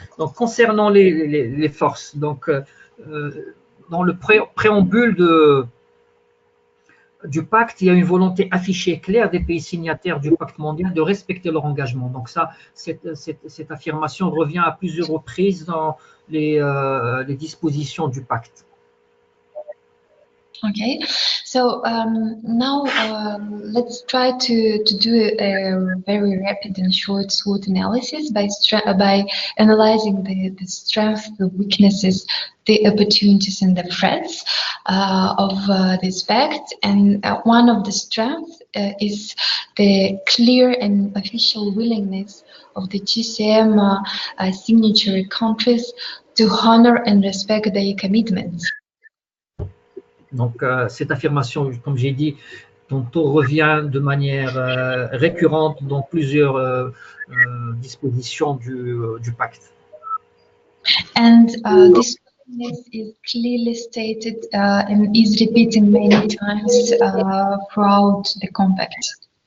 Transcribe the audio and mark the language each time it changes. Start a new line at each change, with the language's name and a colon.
French: Donc, concernant les forces, donc, dans le préambule du pacte, il y a une volonté affichée claire des pays signataires du pacte mondial de respecter leur engagement. Donc ça, cette affirmation revient à plusieurs reprises dans les dispositions du pacte.
English: Okay, so now let's try to do a very rapid and short SWOT analysis by analyzing the strengths, the weaknesses, the opportunities, and the threats of this pact. And one of the strengths is the clear and official willingness of the GCM signatory countries to honor and respect their commitments.
French: Donc, cette affirmation, comme j'ai dit, dont on revient de manière récurrente dans plusieurs dispositions du pacte.
English: And this is clearly stated and is repeated many times throughout the compact.